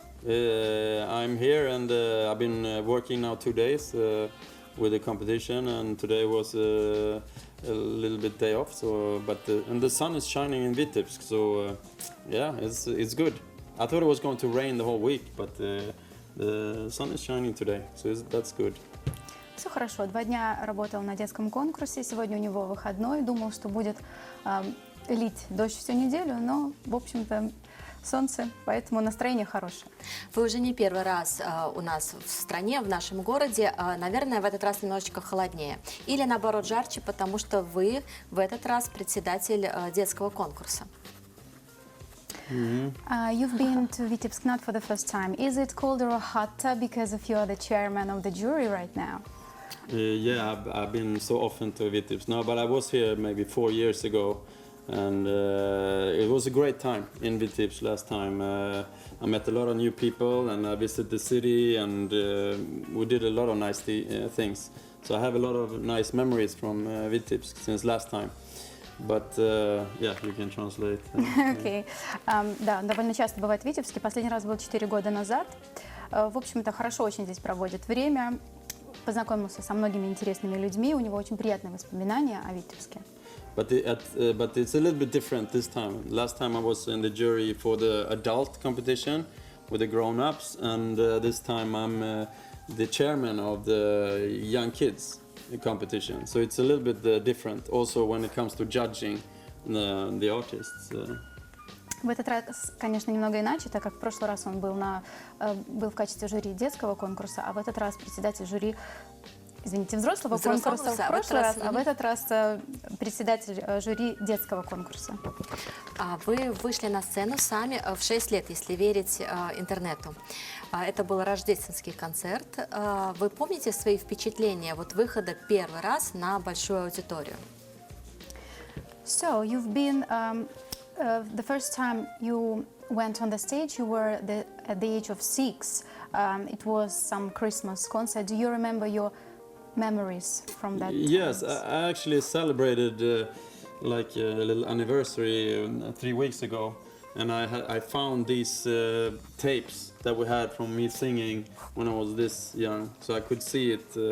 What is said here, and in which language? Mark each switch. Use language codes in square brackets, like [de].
[en] I'm here and I've been working now 2 days with the competition, and today was a little bit day off. So, and the sun is shining in Vitebsk, so yeah, it's good. I thought it was going to rain the whole week, but the sun is shining today, so that's good. [ru] Все хорошо. 2 дня работал на детском конкурсе. Сегодня у него выходной. Думал, что будет лить дождь всю неделю, но, в общем-то, солнце, поэтому настроение хорошее. Вы уже не первый раз у нас в стране, в нашем городе. Наверное, в этот раз немножечко холоднее. Или, наоборот, жарче, потому что вы в этот раз председатель детского конкурса. [en] You've been to Vitebsk not for the first time. Is it colder or hotter because of you are the chairman of the jury right now? Yeah, I've been so often to Vitebsk now, but I was here maybe 4 years ago. And it was a great time in Vitebsk last time. I met a lot of new people, and I visited the city, and we did a lot of nice things. So I have a lot of nice memories from Vitebsk since last time. But yeah, you can translate. [ru] Окей. Да, довольно часто бывает в Витебске. Последний раз был 4 года назад. В общем-то, хорошо очень здесь проводит время. Познакомился со многими интересными людьми. У него очень приятные воспоминания о Витебске. [en] but it's a little bit different this time. Last time I was in the jury for the adult competition with the grown-ups, and this time I'm the chairman of the young kids competition. So it's a little bit different also when it comes to judging the artists. [ru] В этот раз, конечно, немного иначе, так как в прошлый раз он был в качестве жюри детского конкурса, а в этот раз председатель жюри, взрослого конкурса в прошлый раз, а в этот раз председатель жюри детского конкурса. Вы вышли на сцену сами в 6 лет, если верить интернету. Это был рождественский концерт. Вы помните свои впечатления от выхода первый раз на большую аудиторию? [en] So, you've been, the first time you went on the stage, you were at the age of 6. It was some Christmas concert. Do you remember your memories from that? Yes, times? I actually celebrated like a little anniversary 3 weeks ago, and I found these tapes that we had from me singing when I was this young, so I could see it.